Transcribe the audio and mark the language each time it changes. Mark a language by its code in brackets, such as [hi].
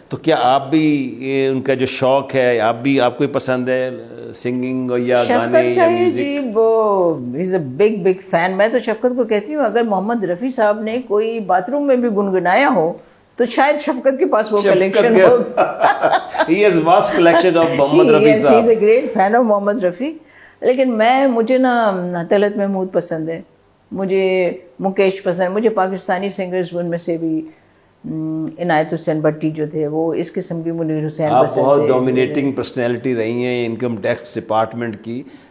[ur] تو کیا آپ بھی ان کا جو شوق ہے آپ کو پسند ہے سنگنگ یا گانے یا میوزک؟ جی وہ [en] Is a big fan. [ur] میں تو شفقت کو کہتی ہوں اگر محمد رفیع صاحب نے کوئی باتھ روم میں بھی گنگنایا ہو تو شاید شفقت کے پاس وہ collection ہو. [en] He has vast collection of Muhammad Rafi Sahab. He is a great fan of Muhammad Rafi. [ur] لیکن مجھے نا طلعت محمود پسند ہے, مجھے مکیش پسند ہے, مجھے پاکستانی سنگرز ان میں سے بھی عنایت حسین بٹی جو تھے وہ اس قسم کی, منیر حسین پسند آپ بہت ڈومینیٹنگ پرسنالٹی رہی ہیں انکم ٹیکس ڈپارٹمنٹ کی.